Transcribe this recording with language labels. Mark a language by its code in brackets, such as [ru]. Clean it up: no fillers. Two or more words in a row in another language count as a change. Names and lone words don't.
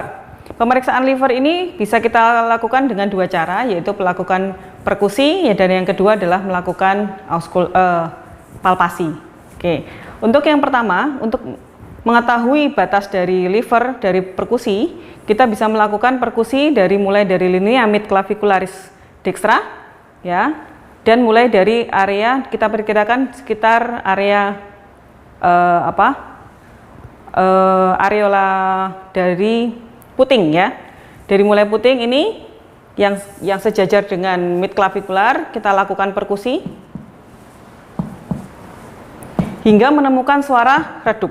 [id] Pemeriksaan liver ini bisa kita lakukan dengan dua cara, yaitu melakukan perkusi ya, dan yang kedua adalah melakukan palpasi. Oke. Untuk yang pertama, untuk mengetahui batas dari liver dari perkusi, kita bisa melakukan perkusi mulai dari [la] linea midclavicularis dextra [id] ya. Dan mulai dari area, kita perkirakan sekitar area areola dari puting ya. Dari mulai puting ini yang sejajar dengan midclavicular, kita lakukan perkusi hingga menemukan suara redup.